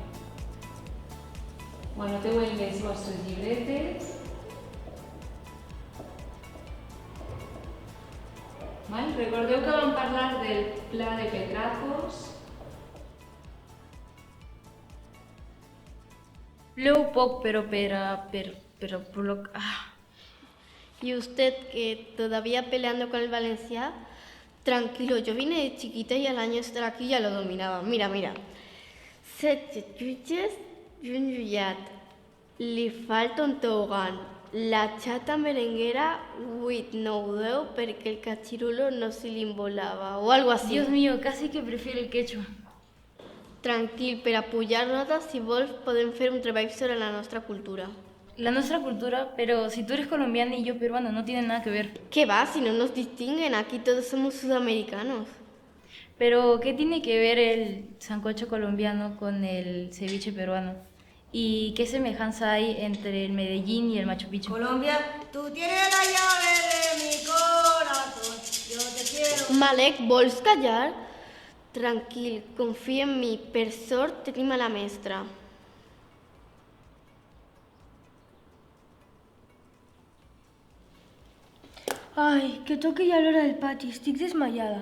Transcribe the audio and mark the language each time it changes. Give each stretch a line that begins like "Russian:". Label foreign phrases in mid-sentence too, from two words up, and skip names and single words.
Catalan: Anoteu en les vostres llibretes. Recordeu que vam parlar del pla de Petracos. Plou poc, pero
Spanish: ¿Y usted que todavía peleando con el Valencia? Tranquilo, yo vine de chiquita y al año estar aquí ya lo dominaba.
Catalan: Mira. Set jutges i un jutjat. Li falta un tobogan.
Spanish: La chata merenguera
Catalan: 8, 9, 10 perquè el cachirulo no se li volava
Spanish: o algo así. Dios mío, casi que prefiero el quechua.
Catalan: Tranquil, per a pujar notes, si vols, podem fer un treball sobre la nostra cultura.
Spanish: La nuestra cultura, pero si tú eres colombiana y yo peruano, no tiene nada que ver. ¿Qué va? Si no nos distinguen, aquí todos somos sudamericanos. Pero, ¿qué tiene que ver el sancocho colombiano con el ceviche peruano? ¿Y qué semejanza hay entre el Medellín y el Machu Picchu? Colombia, tú tienes la llave de mi corazón, yo te quiero.
Catalan: Malek, vols callar? Tranquil, confia en mi. Per sort tenim a la mestra. Ai, que toqui ja l'hora del pati, estic desmaiada.